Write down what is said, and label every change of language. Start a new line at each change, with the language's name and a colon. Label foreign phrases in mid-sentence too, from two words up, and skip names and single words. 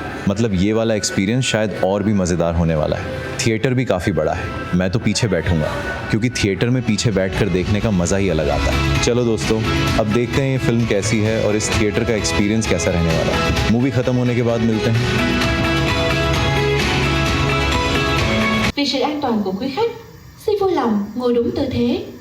Hindi: मतलब ये वाला एक्सपीरियंस शायद और भी मज़ेदार होने वाला है। थिएटर भी काफ़ी बड़ा है। मैं तो पीछे बैठूंगा, क्योंकि थिएटर में पीछे बैठकर देखने का मज़ा ही अलग आता है। चलो दोस्तों, अब देखते हैं ये फिल्म कैसी है और इस थिएटर का एक्सपीरियंस कैसा रहने वाला है। मूवी ख़त्म होने के बाद मिलते हैं।
Vietnamese: Vì sự an toàn của quý khách, xin vui lòng ngồi đúng tư thế.